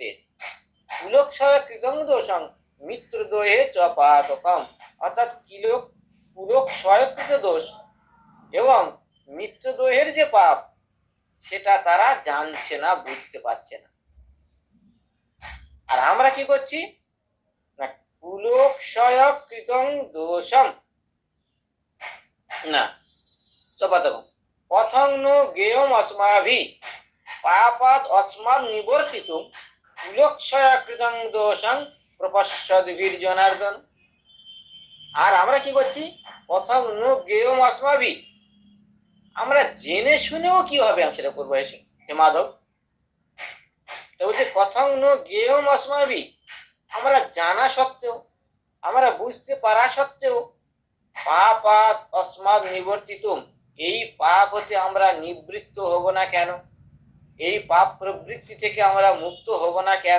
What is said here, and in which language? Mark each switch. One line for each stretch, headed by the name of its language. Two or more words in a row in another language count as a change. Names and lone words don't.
Sanskrit: কুলক্ষয় কৃতং দোষং মিত্রদ্বয়ে চ পাতকম,
Bangla: অর্থাৎ কুলক্ষয়কৃত দোষ এবং মিত্রদ্বয়ের যে পাপ সেটা তারা জানছে না, বুঝতে পারছে না। আর আমরা কি করছি না,
Sanskrit: কুলক্ষয়কৃতং দোষম না চপাতকম পথং নো জ্ঞেয়ম अस्माभिः পাপাৎ अस्मान् নিবর্তিতুম কুলক্ষয়কৃতং দোষং প্রপশ্যদ্ভির জনার্দন।
Bangla: আর আমরা কি করছি,
Sanskrit: পথং নো জ্ঞেয়ম अस्माभिः,
Bangla: আমরা জেনে শুনেও কি হবে আমি সেটা করবো হে মাধব। তো বলছে
Sanskrit: কথং নো জ্ঞেয়ম अस्माभिः,
Bangla: আমরা জানা সত্ত্বেও, আমরা বুঝতে পারা সত্ত্বেও,
Sanskrit: পাপাৎ अस्मात् নিবর্তিতুম,
Bangla: এই পাপ হতে আমরা নিবৃত্ত হব না কেন, এই পাপ প্রবৃত্তি থেকে আমরা মুক্ত হব না কেন।